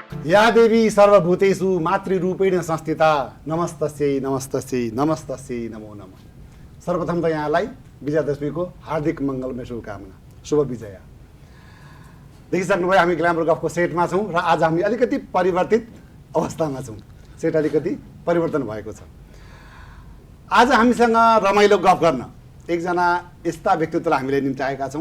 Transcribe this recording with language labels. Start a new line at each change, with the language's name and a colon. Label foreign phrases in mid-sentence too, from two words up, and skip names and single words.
Sanskrit: या देवी सर्वभूतेषु मातृरूपेण संस्थिता नमस्तस्यै नमस्तस्यै नमस्तस्यै नमो नमः।
Nepali: सर्वप्रथम त यहाँलाई विजयादशमीको हार्दिक मङ्गलमय शुभकामना, शुभ विजय। देखिसक्नुभयो हामी ग्ल्यामर गफको सेटमा छौँ र आज हामी अलिकति परिवर्तित अवस्थामा छौँ। सेट अलिकति परिवर्तन भएको छ। आज हामीसँग रमाइलो गफ गर्न एकजना यस्ता व्यक्तित्वलाई हामीले निम्त्याएका छौँ।